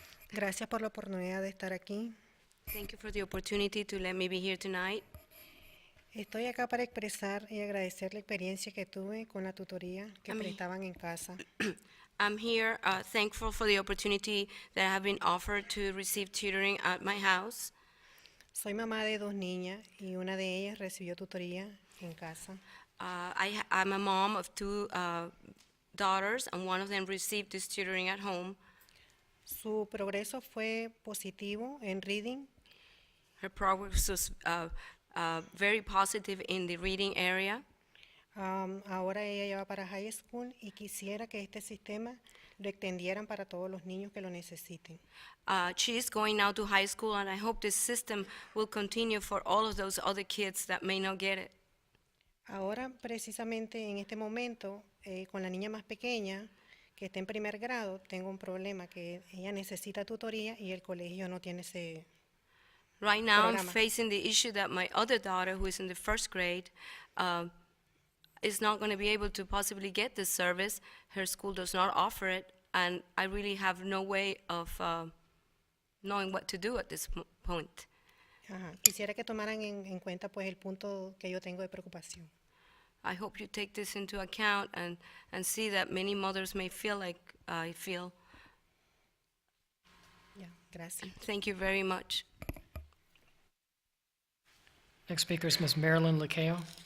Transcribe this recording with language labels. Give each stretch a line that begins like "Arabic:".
Spanish: Gracias por la oportunidad de estar aquí.
English: Thank you for the opportunity to let me be here tonight.
Spanish: Estoy acá para expresar y agradecer la experiencia que tuve con la tutoría que Amén. prestaban en casa.
English: I'm here thankful for the opportunity that I have been offered to receive tutoring at my house.
Spanish: Soy mamá de 2 niñas y una de ellas recibió tutoría en casa.
English: I'm a mom of 2 daughters, and one of them received this tutoring at home.
Spanish: Su progreso fue positivo en reading.
English: Her progress was very positive in the reading area.
Spanish: Ahora ella ya va para high school y quisiera que este sistema lo extendieran para todos los niños que lo necesiten.
English: She is going now to high school, and I hope this system will continue for all of those other kids that may not get it.
Spanish: Ahora, precisamente en este momento, con la niña más pequeña, que está en primer grado, tengo un problema que ella necesita tutoría y el colegio no tiene ese
English: Right now, I'm
Spanish: programa.
English: facing the issue that my other daughter, who is in the 1st grade, is not going to be able to possibly get this service. Her school does not offer it, and I really have no way of knowing what to do at this point. Ajá.
Spanish: Quisiera que tomaran en cuenta pues el punto que yo tengo de preocupación.
English: I hope you take this into account and see that many mothers may feel like I feel.
Spanish: Ya, gracias.
English: Thank you very much. Next speaker is Ms. Marilyn Lacayo.